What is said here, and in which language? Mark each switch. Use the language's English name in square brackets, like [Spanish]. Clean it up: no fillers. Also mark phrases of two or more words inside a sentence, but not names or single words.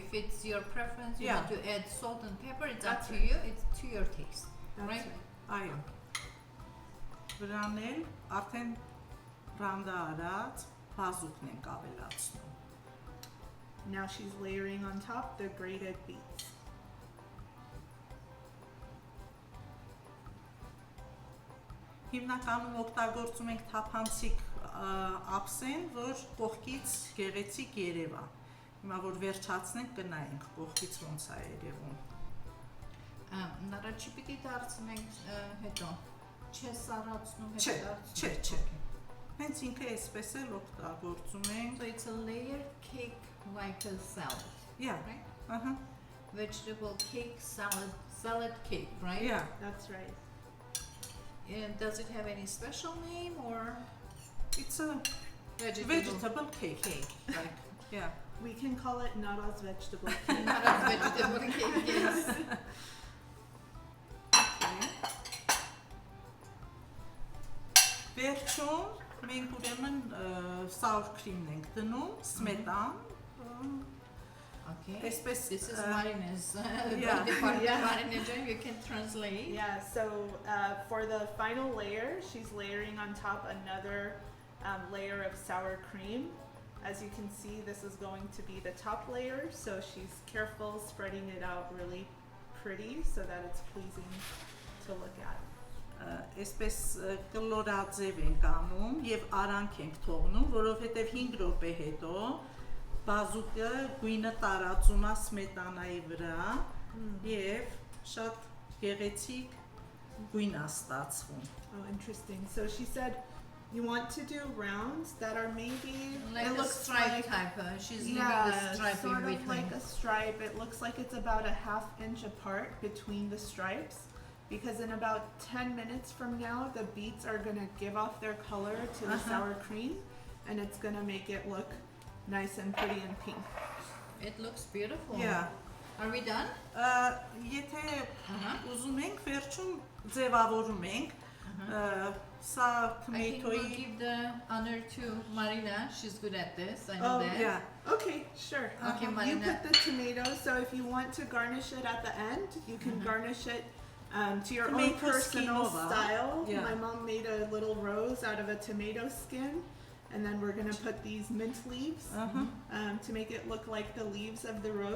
[English] If it's your preference, you Yeah. want to add salt and pepper, it's That's up to right. you. It's to your taste. That's Right. [Armenian] Այո։ Վրան էլ արդեն ռանդա արած բազուկն ենք ավելացնում։ [English] Now she's layering on top the grated beets. [Armenian] Հիմնականում օգտագործում ենք թափանցիկ ափսեն, որ կողքից գեղեցիկ երևա։ Հիմա որ վերջացնենք կնայենք կողքից ոնց է երևում։ Նրա չի պիտի դարձնենք հետո։ Չէ սառացնում Չէ, հետո դարձնում։ չէ։ Հենց ինքը այսպես էլ օգտագործում ենք։ [English] So it's a layered cake like a salad, Yeah, right? [Armenian] ահա, [English] Vegetable cake, salad cake, right? yeah. That's right. And does it have any special name or It's a vegetable? vegetable cake. Like, yeah. We can call it Nara's vegetable cake. Not a vegetable cake, yes. [Armenian] Վերջում մենք ուրեմն [English] sour cream- [Armenian] ն ենք դնում, սմետան, [English] Okay. [Armenian] այսպես [English] This is Marina's yeah. part. Yeah. Marina, you can translate. Yeah, so for the final layer, she's layering on top another layer of sour cream. As you can see, this is going to be the top layer, so she's careful spreading it out really pretty so that it's pleasing to look at. Այսպես կլորաձև ենք անում եւ արանք ենք թողնում, որովհետեւ 5 րոպե հետո բազուկը գույնը տարածում է սմետանայի վրա եւ շատ գեղեցիկ գույն է ստացվում։ Oh, interesting. So she said you want to do rounds that are maybe Like it a looks stripe like type. She's leaving yeah, the stripe sort in of between. like a stripe. It looks like it's about a ½ inch apart between the stripes because in about 10 minutes from now the beets are going to give off their color to the sour cream and it's going to make it look nice and pretty and pink. It looks beautiful. Yeah. Are we done? [Armenian] Եթե ուզում ենք վերջում ձևավորում ենք, սա [English] I think we'll [Armenian] tomato-ի [English] give the honor to Marina. She's good at this. I know that. yeah. Okay, sure. Okay, You Marina. put the tomato, so if you want to garnish it at the end, you can garnish it To your own Tomato personal skin over. style. Yeah. My mom made a little rose out of a tomato skin, and then we're gonna put these mint leaves to make it look like the leaves of the rose.